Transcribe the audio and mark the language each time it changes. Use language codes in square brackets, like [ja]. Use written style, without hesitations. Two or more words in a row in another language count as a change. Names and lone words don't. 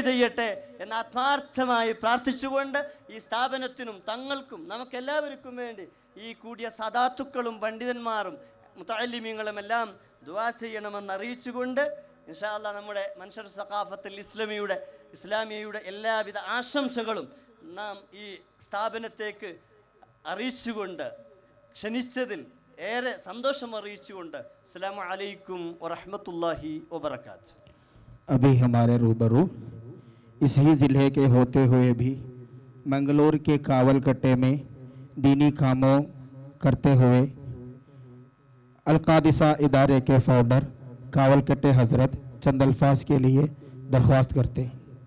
[ml] ചെയ്യട്ടെ എന്ന് ആത്മാർത്ഥമായി പ്രാർത്ഥിച്ചുകൊണ്ട് ഈ സ്ഥാപനത്തിനും തങ്ങൾക്കും നമുക്കെല്ലാവർക്കും വേണ്ടി ഈ കൂടിയ സദാത്തുക്കളും പണ്ഡിതന്മാരും മുതഅല്ലിമീങ്ങളും എല്ലാം ദുആ ചെയ്യണമെന്ന് അറിയിച്ചുകൊണ്ട് [ar] إن شاء الله [ml] നമ്മുടെ മൻശർ സഖാഫത്തുൽ ഇസ്ലാമിയയുടെ എല്ലാവിധ ആശംസകളും നാം ഈ സ്ഥാപനത്തേക്ക് അറിയിച്ചുകൊണ്ട് ക്ഷണിച്ചതിൽ ഏറെ സന്തോഷം അറിയിച്ചുകൊണ്ട് [ar] السلام عليكم ورحمة الله وبركاته. [ur] ابھی ہمارے روبرو اسی ضلعے کے ہوتے ہوئے بھی منگلور کے کاولکٹے میں دینی کاموں کرتے ہوئے القادسہ ادارے کے فاؤنڈر کاولکٹے حضرت چند الفاظ کے لیے درخواست کرتے ہیں.